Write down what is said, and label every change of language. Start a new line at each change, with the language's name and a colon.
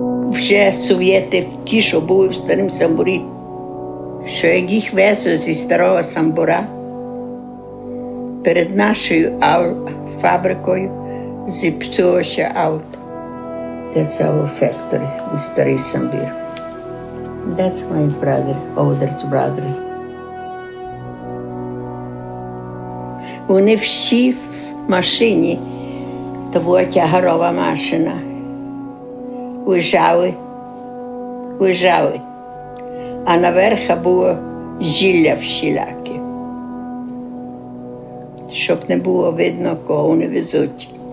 Ukrainian: Вже совєти, ті, що були в старому Самбурі, що як їх везли зі старого Самбура, перед нашою фабрикою зіпсувалося авто.
English: That's our factory in Старий Самбір. That's my brother, older brother.
Ukrainian: Вони всі в машині, то була тягарова машина. Лежали, а наверху було зілля всіляке, щоб не було видно, кого вони везуть.